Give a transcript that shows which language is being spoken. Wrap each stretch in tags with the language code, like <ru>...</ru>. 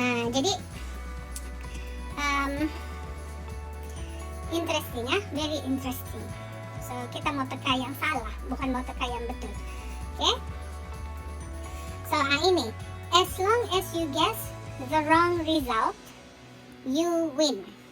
<en>Jadi interesting ya, very interesting.</en> <ms>So kita mau teka yang salah, bukan mau teka yang betul.</ms> <en>Okay? So ini, as long as you guess the wrong result, you win.</en>